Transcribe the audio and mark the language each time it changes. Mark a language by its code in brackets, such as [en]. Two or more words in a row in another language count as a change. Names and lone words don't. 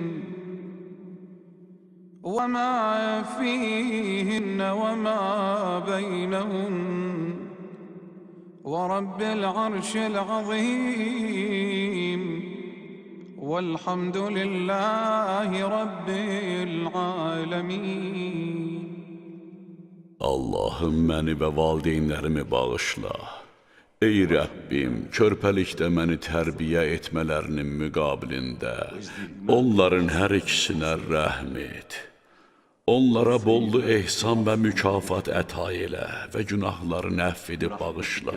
[ar] وما بينهن ورب العرش العظيم والحمد لله رب العالمين. [az] Allahım, məni və valideynlərimi bağışla. Ey Rəbbim, körpəlikdə məni tərbiyə etmələrinin müqabilində onların hər ikisinə rəhm et. Onlara bollu ehsan və mükafat əta elə və günahlarını əfv edib bağışla.